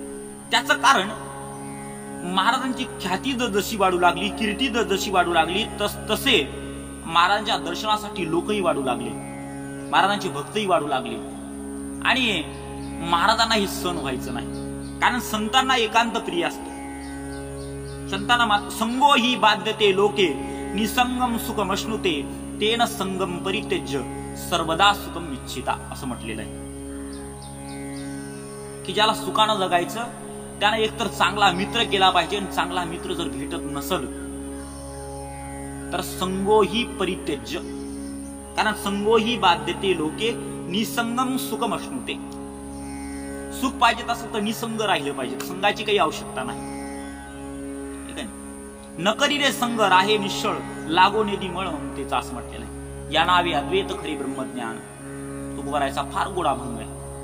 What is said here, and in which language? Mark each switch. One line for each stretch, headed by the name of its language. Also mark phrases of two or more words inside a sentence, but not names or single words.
Marathi: त्याचं कारण महाराजांची ख्याती जशी वाढू लागली, कीर्ती जशी वाढू लागली, तसे महाराजांच्या दर्शनासाठी लोकही वाढू लागले, महाराजांचे भक्तही वाढू लागले. आणि महाराजांना हे सण व्हायचं नाही, कारण संतांना एकांत प्रिय असतो. संतांना
Sanskrit: संगो ही बाध्यते लोके निसंगम सुखम अश्नुते तेन संगम परित्यज्य सर्वदा सुखम इच्छिता
Marathi: असं म्हटलेलं आहे की ज्याला सुखानं जगायचं त्याने एकतर चांगला मित्र केला पाहिजे, आणि चांगला मित्र जर भेटत नसल तर
Sanskrit: संगोही परित्यज्य,
Marathi: कारण
Sanskrit: संगोही बाध्यते लोके निसंगम सुखम अश्नुते.
Marathi: सुख पाहिजे असेल तर निसंग राहिलं पाहिजे, संघाची काही आवश्यकता नाही. नकरी रे संग राहे निश्चळ लागो नेदी मळ ममतेचा असं म्हटलेलं आहे. या नावे अद्वैत खरे ब्रह्मज्ञान तो करायचा फार गोडा भंग आहे.